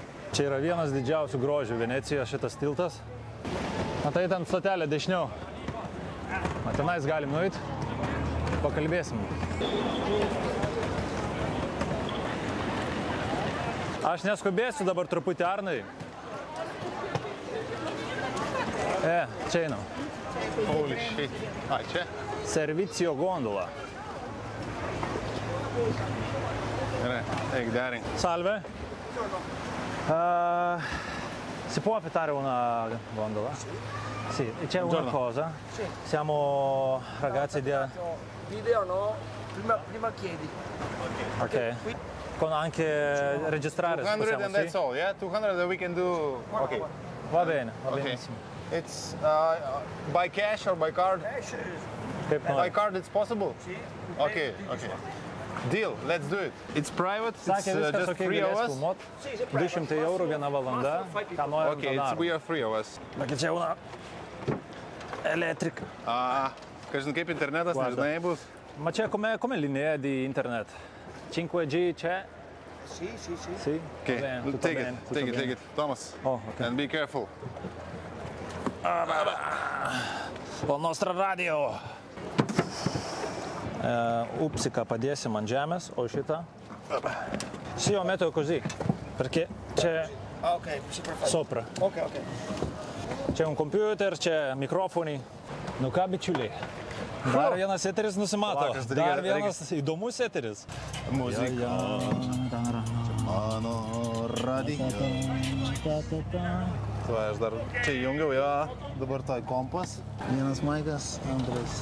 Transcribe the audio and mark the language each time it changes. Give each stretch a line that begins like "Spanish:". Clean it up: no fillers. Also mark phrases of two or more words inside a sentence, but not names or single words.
Lithuanian: Čia yra vienas didžiausių grožių Venecijoje šitas tiltas. Na tai ten stotelė dešiniau. Na tenais galim nueiti. Pakalbėsim. Aš neskubėsiu dabar truputį, Arnai. Čia einam.
English: Holy shit.
Lithuanian: Čia?
Italian: Servizio gondola.
Lithuanian: Gerai, eik derink.
Italian: Salve. Si può affittare una gondola? Sì, c'è una cosa. Siamo ragazzi di... Video no, prima chiedi. Ok. Con anche registrare.
English: 200 and that's all, yeah? 200 that we can do... Okay.
Italian: Va bene, va
English: Okay.
Italian: benissimo.
English: It's by cash or by card?
Lithuanian: Kaip
English: By
Lithuanian: nori.
English: card it's possible? Okay. Deal, let's do it. It's private,
Lithuanian: Sakė,
English: it's
Lithuanian: viskas
English: just
Lithuanian: ok,
English: 3 of
Lithuanian: galės
English: us.
Lithuanian: filmuot. 200 eurų viena valanda. Ką norim,
English: Okay, we are 3 of us.
Italian: Perché c'è una elettrica.
Lithuanian: Kažin kaip internetas,
Italian: Guarda.
Lithuanian: nežinai bus.
Italian: Ma c'è come linea di internet? 5G c'è? Sì. Sì?
English: Okay,
Italian: Va bene, tutto
English: take
Italian: bene,
English: it,
Italian: tutto
English: take
Italian: bene.
English: it. Thomas. Oh, ok. And be careful.
Italian: O nostra radio.
Lithuanian: Upsiką padėsim ant žemės, o šitą?
Italian: Sì, io metto così, perché c'è Ok, sì, perfetto. sopra. Ok. Čia un computer,
Lithuanian: čia mikrofoni. Nu ką, bičiuliai? Dar vienas eteris nusimato. Palauk, aš dar Dar reikia- vienas įdomus eteris. Muzika. Mano radija. Tai aš dar čia įjungiau, jo. Dabar tai kompas. Vienas maikas, antras